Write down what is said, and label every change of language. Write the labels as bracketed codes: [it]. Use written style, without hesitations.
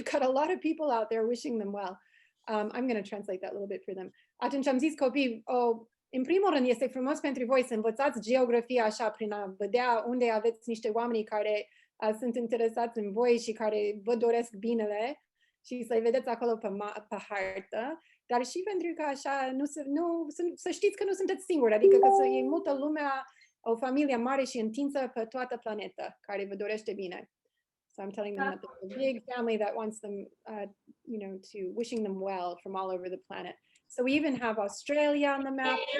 [en] They've got a lot of people out there wishing them well. I'm going to translate that a little bit for them. [ro] Atunci am zis copii, în primul rând este frumos pentru voi să învățați geografia așa prin a vedea unde aveți niște oameni care sunt interesați în voi și care vă doresc binele și să-i vedeți acolo pe hartă, dar și pentru că așa să știți că nu sunteți singuri, adică că e multă lumea, o familie mare și întinsă pe toată planeta care vă dorește bine. [en] So I'm telling them that there's a big family that wants them, to wishing them well from all over the planet. So we even have Australia on the map.